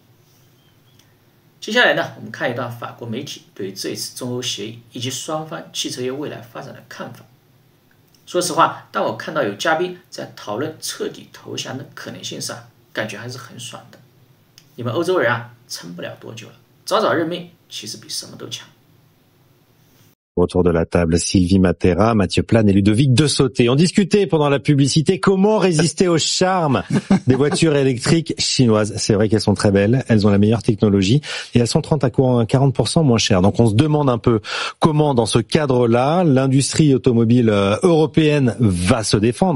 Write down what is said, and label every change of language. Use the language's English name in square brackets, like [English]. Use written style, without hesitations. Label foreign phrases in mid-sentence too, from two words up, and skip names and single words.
[Chinese] 接下来呢，我们看一段法国媒体对于这一次中欧协议以及双方汽车业未来发展的看法。说实话，当我看到有嘉宾在讨论彻底投降的可能性上，感觉还是很爽的。你们欧洲人撑不了多久了，早早认命其实比什么都强。 [French] Autour de la table, Sylvie Matera, Mathieu Plane et Ludovic Dessauté. On discutait pendant la publicité comment résister au charme des voitures électriques chinoises. C'est vrai qu'elles sont très belles, elles ont la meilleure technologie et elles sont 30 à 40% moins chères. Donc on se demande un peu comment, dans ce cadre-là, l'industrie automobile européenne va se défendre.